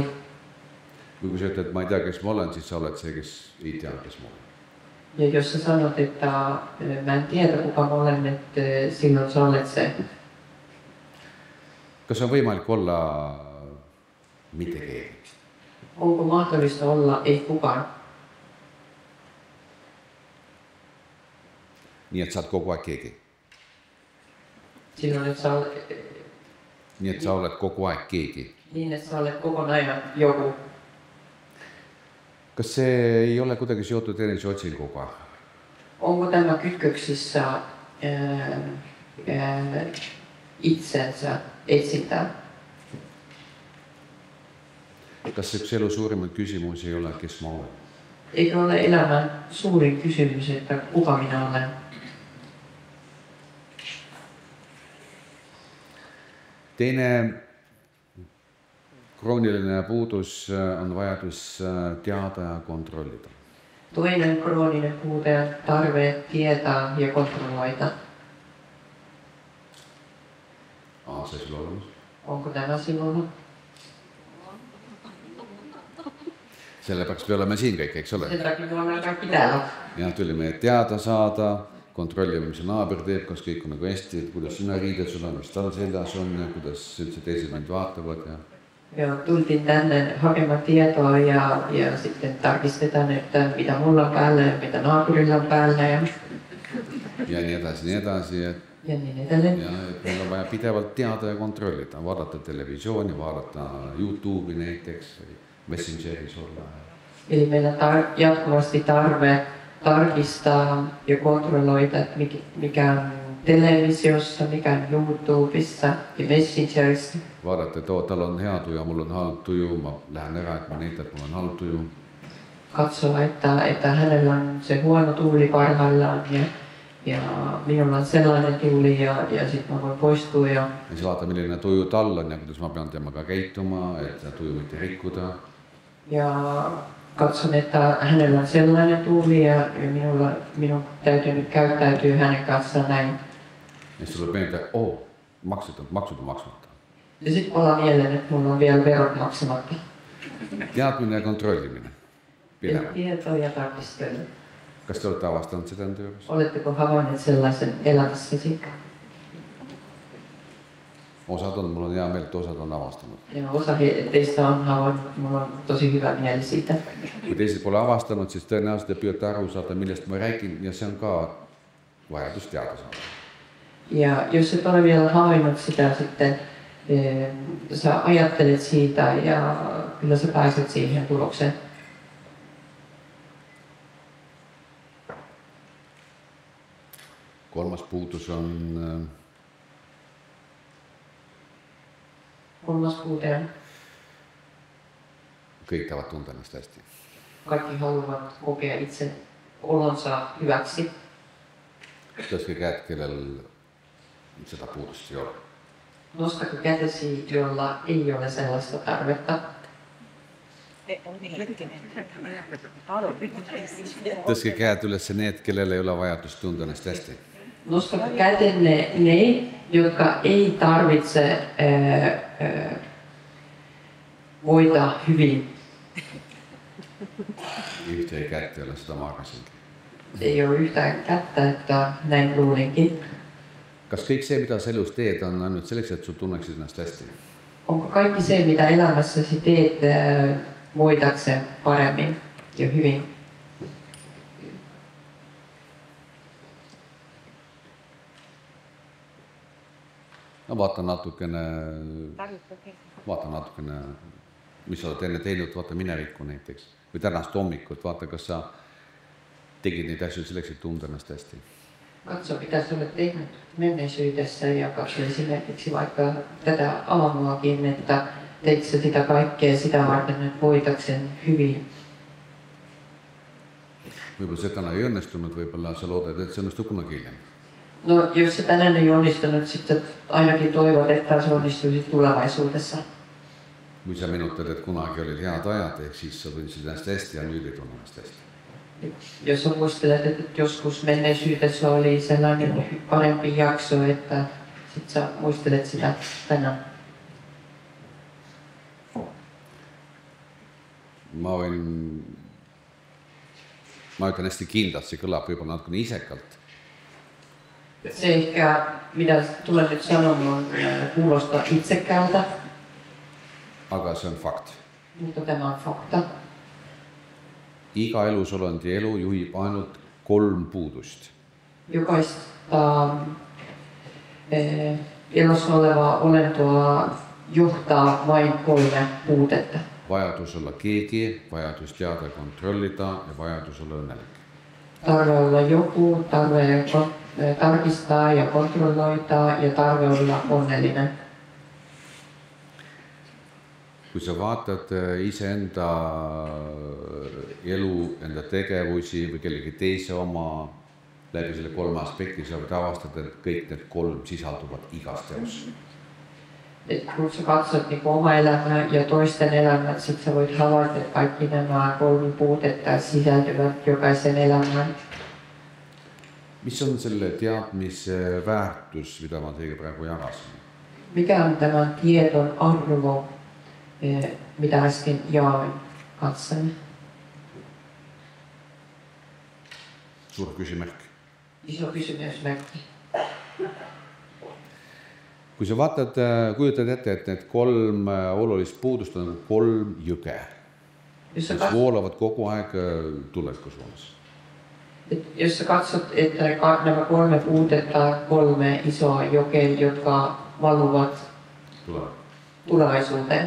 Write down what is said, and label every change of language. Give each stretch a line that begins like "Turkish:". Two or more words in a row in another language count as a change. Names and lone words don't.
Estonian: Kui sä ütled, et ma ei tea, kes ma olen, siis sa oled see, kes ei tea, kes ma olen.
Finnish: Ja jos sä sanot, että mä en tiedä kuka mä olen, että silloin sä olet se.
Estonian: Kas on võimalik olla mitte keegi?
Finnish: Onko mahdollista olla ei kukaan?
Estonian: Nii et sa oled kogu aeg keegi.
Finnish: Silloin, että
Estonian: Nii et sa oled kogu aeg keegi.
Finnish: Niin, että sä olet kokonaan ajan joku.
Estonian: Kas see ei ole kuidagi seotud eneseotsinguga?
Finnish: Onko tämä kytköksissä itsensä etsintään?
Estonian: Kas üks elu suurimaid küsimusi ei ole, kes ma olen?
Finnish: Eikö ole elämän suurin kysymys, että kuka minä olen?
Estonian: Teine krooniline puudus on vajadus teada ja kontrollida.
Finnish: Toinen krooninen puute on tarve tietää ja kontrolloida.
Estonian: See sul olemas?
Finnish: Onko tämä sinulla?
Estonian: Sellepärast me oleme siin kõik, eks ole?
Finnish: Sen takia me olemme kaikki täällä.
Estonian: Ja tulime teada saada, kontrollime, mis naaber teeb, kas kõik on nagu hästi, et kuidas sina riided sul on, mis tal seljas on ja kuidas üldse teised mind vaatavad.
Finnish: Ja tultiin tänne hakemaan tietoa ja sitten tarkistetaan, että mitä mulla on päällä ja mitä naapurilla on päällä.
Estonian: Ja nii edasi.
Finnish: Ja niin edelleen.
Estonian: Ja meil on vaja pidevalt teada ja kontrollida, vaadata televisiooni, vaadata YouTube'i näiteks, Messengeris olla.
Finnish: Eli meillä on jatkuvasti tarve tarkistaa ja kontrolloida, että mikä on televisiossa, mikä on YouTubessa ja Messengerissa.
Estonian: Vaadata, että tal on hea tuju ja mul on halb tuju, ma lähen ära, et ma näitan, et mul on halb tuju.
Finnish: Katsoa, että hänellä on se huono tuuli parhaillaan ja minulla on sellainen tuuli ja sitten mä voin poistua.
Estonian: Ja siis vaata, milline tuju tal on ja kuidas ma pean temaga käituma, et tuju mitte rikkuda.
Finnish: Ja katson, että hänellä on sellainen tuuli ja minun täytyy nyt käyttäytyä hänen kanssaan näin. Ja sitten tulee meiltä, maksut on maksamatta. Ja sitten palaa mieleen, että mulla on vielä verot maksamatta.
Estonian: Teadmine ja kontrolliminen.
Finnish: Tieto ja tarkistelu.
Estonian: Kas te olette avastanud seda enda juures?
Finnish: Oletteko havainneet sellaisen elämässäsi?
Estonian: Osad on, mul on hea meel, että osad on avastanud.
Finnish: Ja osa teistä on havainnut, mulla on tosi hyvä mieli siitä.
Estonian: Kui teised pole avastanud, siis tõenäoliselt te püüate aru saada, millest ma räägin ja see on ka vajadus teada saada.
Finnish: Ja jos et ole vielä havainnut sitä sitten, sä ajattelet siitä ja kyllä sä pääset siihen tulokseen.
Estonian: Kolmas puudus on
Finnish: Kolmas puute on.
Estonian: Kõik tahavad tunda ennast hästi.
Finnish: Kaikki haluavat kokea itse olonsa hyväksi.
Estonian: Tõstke käed, kellel seda puudust ei ole.
Finnish: Nostako kätesi, jolla ei ole sellaista tarvetta.
Estonian: Tõstke käed üles need, kellel ei ole vajadust tunda ennast hästi.
Finnish: Nostako kätenne ne, jotka ei tarvitse voida hyvin. Yhtä ei kättä ole, sitä mä arvasinkin. Ei ole yhtään kättä, että näin luulinkin.
Estonian: Kas kõik see, mida sa elus teed, on ainult selleks, et sul tunneksid ennast hästi?
Finnish: Onko kaikki se, mitä elämässäsi teet, voidakse paremmin ja hyvin?
Estonian: No vaata natukene, mis sa oled enne teinud, vaata minevikku näiteks. Või tänast hommikut, vaata, kas sa tegid neid asju selleks, et tunda ennast hästi.
Finnish: Katso, mitä sä olet tehnyt menneisyydessä ja katso esimerkiksi vaikka tätä aamuakin, että teit sä sitä kaikkea sitä varten, että voitaksen hyvin.
Estonian: Võib-olla see täna ei õnnestunud, võib-olla sa loodad, et see õnnestub kunagi hiljem.
Finnish: No, jos se tänään ei onnistunut, sitten ainakin toivot, että se onnistuisi tulevaisuudessa.
Estonian: Kui sa menutad, et kunagi olid head ajad, ehk siis sa tundsid ennast hästi ja nüüd ei tunne ennast hästi.
Finnish: Jos sä muistelet, että joskus menneisyydessä oli sellainen parempi jakso, että sit sä muistelet sitä tänään.
Estonian: Ma ütlen hästi kindlalt, see kõlab võib-olla natukene isekalt.
Finnish: Se ehkä, mitä tulen nyt sanomaan, kuulostaa itsekkäältä.
Estonian: Aga see on fakt.
Finnish: Mutta tämä on fakta.
Estonian: Iga elusolendi elu juhib ainult 3 puudust.
Finnish: Jokaista elossa olevaa olentoa johtaa vain 3 puutetta.
Estonian: Vajadus olla keegi, vajadus teada kontrollida ja vajadus olla õnnelik.
Finnish: Tarve olla joku, tarve tarkistaa ja kontrolloida ja tarve olla onnellinen.
Estonian: Kui sa vaatad iseenda elu, enda tegevusi või kellegi teise oma läbi selle 3 aspekti, sa võid avastada, et kõik need 3 sisalduvad igas teos.
Finnish: Et kun sä katsot niin oma elämää ja toisten elämää, sit sä voit havaita, että kaikki nämä 3 puutetta sisältyvät jokaisen elämään.
Estonian: Mis on selle teadmise väärtus, mida ma teiega praegu jagasin?
Finnish: Mikä on tämän tiedon arvo, mitä äsken jaoin kanssanne?
Estonian: Suur küsimärk.
Finnish: Iso kysymysmerkki.
Estonian: Kui sa vaatad, kujutad ette, et need 3 olulist puudust on 3 jõge, mis voolavad kogu aeg tuleviku suunas.
Finnish: Jos sä katsot, että nämä 3 puutetta, 3 isoa jokea, jotka valuvat tulevaisuuteen.